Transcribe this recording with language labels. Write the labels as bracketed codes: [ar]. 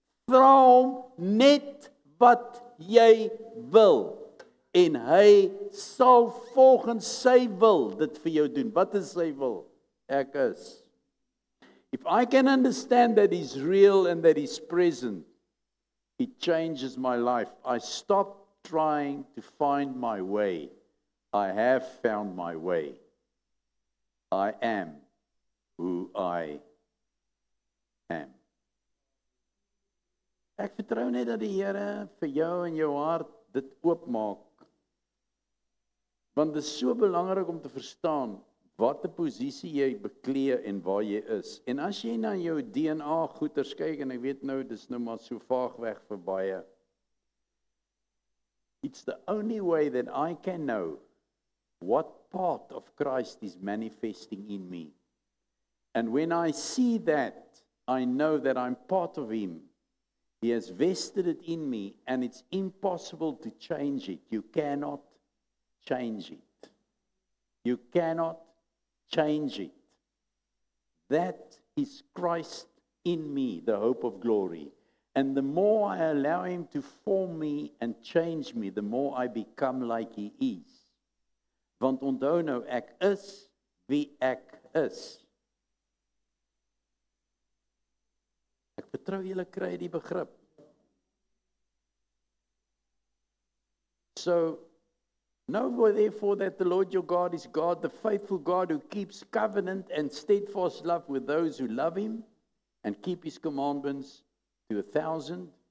[af] Vra hom net wat jy wil en hy sal volgens sy wil dit vir jou doen. Wat is sy wil? Ek is. [en] If I can understand that he's real and that he's present, it changes my life. I stop trying to find my way. I have found my way. I am who I am. [af] Ek vertrou net dat die Here vir jou en jou hart dit oopmaak. Want dit is so belangrik om te verstaan watter posisie jy beklee en waar jy is. En as jy na jou DNA goeters kyk, en ek weet nou, dis nou maar so vaag weg vir baie. [en] It's the only way that I can know what part of Christ is manifesting in me. And when I see that, I know that I'm part of him. He has vested it in me, and it's impossible to change it. You cannot change it. You cannot change it. That is Christ in me, the hope of glory. And the more I allow him to form me and change me, the more I become like he is. [af] Want onthou nou, ek is wie ek is. Ek vertrou julle kry die begrip. [en] So, know therefore that the Lord your God is God, the faithful God who keeps covenant and steadfast love with those who love him and keep his commandments to 1,000.